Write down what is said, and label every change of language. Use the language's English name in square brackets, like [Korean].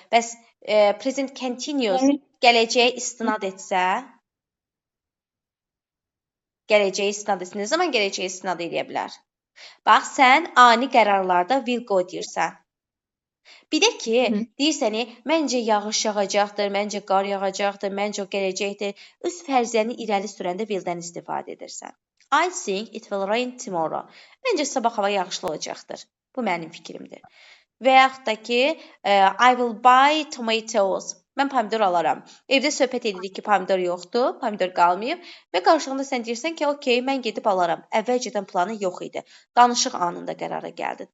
[Azerbaijani] Bəs present continuous gələcəyə istinad etsə, nə zaman gələcəyə istinad edə bilər? Bax, sən ani qərarlarda will go deyirsən. Bir də ki, deyirsən, məncə yağış yağacaqdır, məncə qar yağacaqdır, məncə o gələcəkdir. Öz fərziyyəni irəli sürəndə will'dən istifadə edirsən. [English] I think it will rain tomorrow. [Azerbaijani] Məncə sabah hava yağışlı olacaqdır. Bu mənim fikrimdir. Və yaxud da ki, [English] I will buy tomatoes. [Azerbaijani] Mən pomidor alaram. Evdə söhbət edirik ki, pomidor yoxdur, pomidor qalmayıb və qarşılığında sən deyirsən ki, okey, mən gedib alaram. Əvvəlcədən planı yox idi. Danışıq anında qərara gəldin.